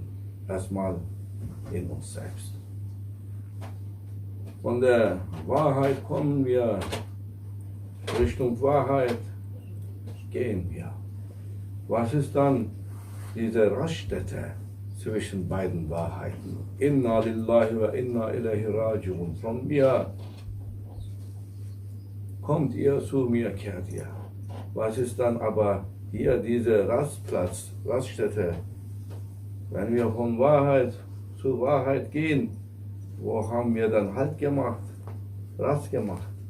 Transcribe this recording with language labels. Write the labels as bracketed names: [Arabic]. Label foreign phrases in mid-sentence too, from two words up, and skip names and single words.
[German] Erstmal in uns selbst. Von der Wahrheit kommen wir, Richtung Wahrheit gehen wir. Was ist dann diese Raststätte zwischen beiden Wahrheiten. [Arabic] إنا لله وإنا إليه راجعون. [German] Von mir kommt ihr, zu mir kehrt ihr. Was ist dann aber hier diese Rastplatz, Raststätte? Wenn wir von Wahrheit zu Wahrheit gehen, wo haben wir dann Halt gemacht, Rast gemacht?